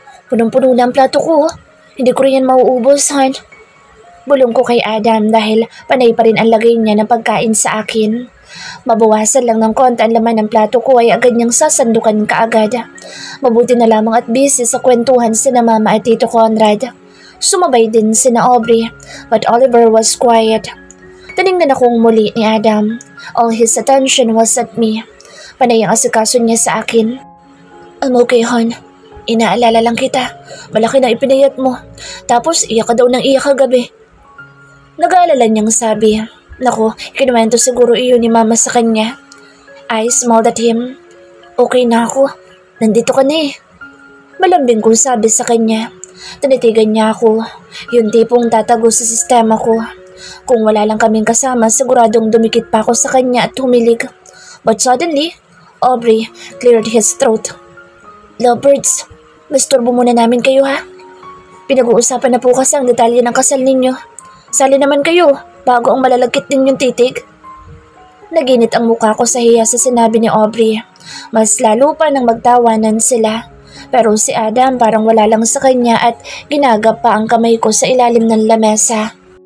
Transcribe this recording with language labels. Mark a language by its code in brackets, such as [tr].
[tl] Punong-puno na ang plato ko. Hindi ko rin yan mauubos, Han. Bulong ko kay Adam dahil panay pa rin ang lagay niya ng pagkain sa akin. Mabawasan lang ng konti ang laman ng plato ko ay agad niyang sasandukan kaagad. Mabuti na lamang at busy sa kwentuhan sina Mama at Tito Conrad. Sumabay din sina Aubrey, but Oliver was quiet. [en] Tiningnan akong muli ni Adam. All his attention was at me. [tl] Panay ang asikaso niya sa akin. I'm okay, hon. Inaalala lang kita. Malaki na ipinayat mo. Tapos iyak ka daw ng iyak kagabi. Nag-aalala niyang sabi. Naku, kinuwento siguro iyon ni Mama sa kanya. I smiled at him. Okay na ako. Nandito ka na eh. Malambing kong sabi sa kanya. Tinitigan niya ako. Yung tipong tatago sa sistema ko. Kung wala lang kaming kasama, siguradong dumikit pa ako sa kanya at humilig. [en] But suddenly, Aubrey cleared his throat. [tl] Lovebirds, masturbo muna namin kayo ha. Pinag-uusapan na po kasi ang detalye ng kasal ninyo. Sali naman kayo bago ang malalagkit ninyong titig. Naginit ang mukha ko sa hiya sa sinabi ni Aubrey. Mas lalo pa nang magtawanan sila. Pero si Adam parang wala lang sa kanya at ginagap pa ang kamay ko sa ilalim ng lamesa.